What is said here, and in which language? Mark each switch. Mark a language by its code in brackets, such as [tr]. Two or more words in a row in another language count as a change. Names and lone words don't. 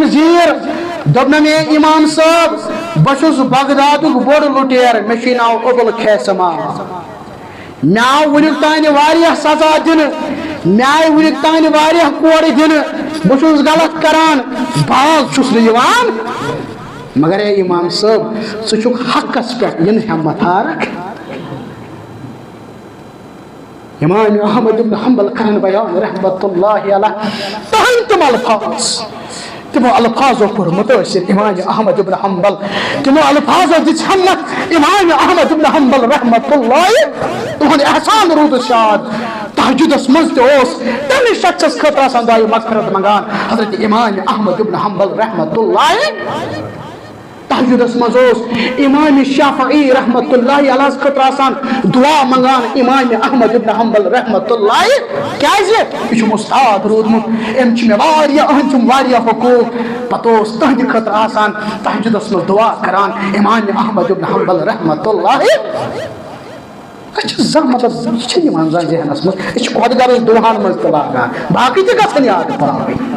[ks] زیٖر دوٚپنم اے امام صٲب بہٕ چھُس بغدادُک بوٚڑ لُٹیر مےٚ چھُے ناو ابو الخیثمہ مےٚ آو وُنیُک تانۍ واریاہ سزا دِنہٕ مےٚ آیہِ وُنیُک تانۍ واریاہ کورِ دِنہٕ بہٕ چھُس غلط کران باز چھُس نہٕ یِوان مگر اے امام صٲب ژٕ چھُکھ حقس پٮ۪ٹھ یِنہٕ ہٮ۪مت ہارکھ امام احمد ابن حنبل کرن بیان رحمت اللہ علیہ تہنٛدۍ تِم الفاظ تمو الفاظو کوٚر مُتٲثر امام احمد ابن حنبل تمو الفاظو دِژ ہمت امام احمد ابن حنبل رحمت اللہ تُہُنٛد احسان روٗدُس شاد تہجدس منٛز تہِ اوس تمہِ شخصس خٲطرٕ آسان دعایہِ مغفرت منگان حضرت امام احمد ابن حنبل رحمت اللہ تہجدس منٛز اوس امام شافعی رحمت اللہ علیہس خٲطرٕ آسان دعا منگان امام احمد ابن حنبل رحمت اللہ کیٛازِ یہِ چھُم اُستاد روٗدمُت أمۍ چھِ مےٚ واریاہ أہنٛدۍ چھِم واریاہ حقوٗق پتہٕ اوس تہنٛدِ خٲطرٕ آسان تہجدس منٛز دعا کران امام احمد ابن حنبل رحمت اللہ أسۍ چھِ زانٛہہ مطلب یہِ چھِ یِوان زانٛہہ ذہنس منٛز أسۍ چھِ خۄد غرض دُعاہن منٛز تہِ لاگان باقٕے تہِ گژھن یاد پاوٕنۍ